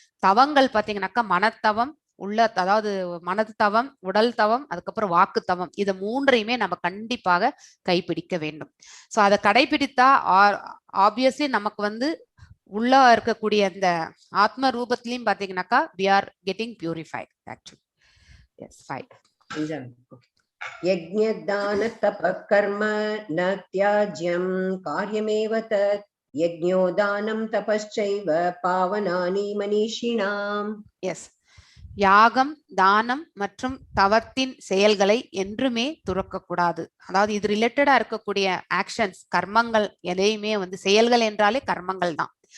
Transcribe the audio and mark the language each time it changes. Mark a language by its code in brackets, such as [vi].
[ta] தவங்கள் பாத்தீங்கன்னாக்கா மனத்தவம், அதாவது மனது தவம், உடல் தவம், அதுக்கப்புறம் வாக்கு தவம், இதை மூன்றையுமே நம்ம கண்டிப்பாக கைப்பிடிக்க வேண்டும். ஸோ அதை கடைபிடித்தா ஆப்வியஸ்லி நமக்கு வந்து உள்ள இருக்கக்கூடிய அந்த ஆத்ம ரூபத்திலையும் பாத்தீங்கன்னாக்கா [en] we are getting purified actually. Yes, fine. [sa] यज्ञदान तपः कर्म न त्याज्यं कार्यमेव तत् யஜ்ஞோ தானம் தபಶ್ಚைவ பாவனானி மனிஷிணாம். [ta] எஸ், யாகம், தானம் மற்றும் தவத்தின் செயல்களை என்றுமே துறக்கக்கூடாது. அதாவது இது ரிலேட்டடா இருக்கக்கூடிய ஆக்ஷன்ஸ், கர்மங்கள் எதையுமே வந்து, செயல்கள் என்றாலே கர்மங்கள் தான்.